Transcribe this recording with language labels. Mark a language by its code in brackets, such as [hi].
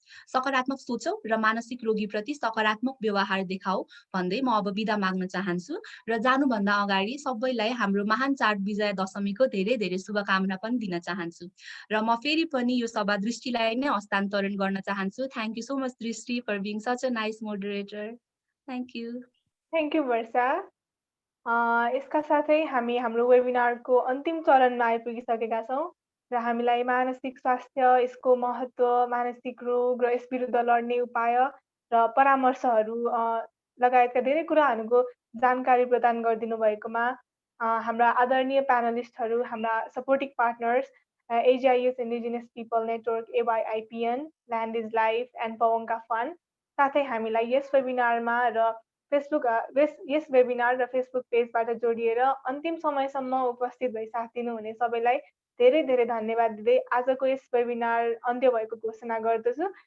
[ne] सकारात्मक सोचौ र मानसिक रोगीप्रति सकारात्मक व्यवहार देखाऊ भन्दै म अब बिदा माग्न चाहन्छु। र जानुभन्दा अगाडि सबैलाई हाम्रो महान चाड विजया दशमीको धेरै धेरै शुभकामना पनि दिन चाहन्छु। र म फेरि पनि यो सभा दृष्टिलाई नै हस्तान्तरण गर्न चाहन्छु। [en] Thank you so much Drishti for being such a nice moderator. Thank you. Thank you Varsha. [ne] यसका साथै हामी हाम्रो वेबिनारको अन्तिम चरणमा आइपुगिसकेका छौँ र हामीलाई मानसिक स्वास्थ्य, यसको महत्त्व, मानसिक रोग र यस विरुद्ध लड्ने उपाय र परामर्शहरू लगायतका धेरै कुराहरूको जानकारी प्रदान गरिदिनु भएकोमा हाम्रा आदरणीय प्यानलिस्टहरू, हाम्रा supporting partners Asia youth indigenous people network AYIPN, land is life and पवनका fun, साथै हामीलाई यस वेबिनारमा र यस वेबिनार र फेसबुक पेजबाट जोडिएर अन्तिम समयसम्म उपस्थित भई साथ दिनुहुने सबैलाई धेरै धेरै धन्यवाद दिँदै आजको यस वेबिनार अन्त्य भएको घोषणा गर्दछु।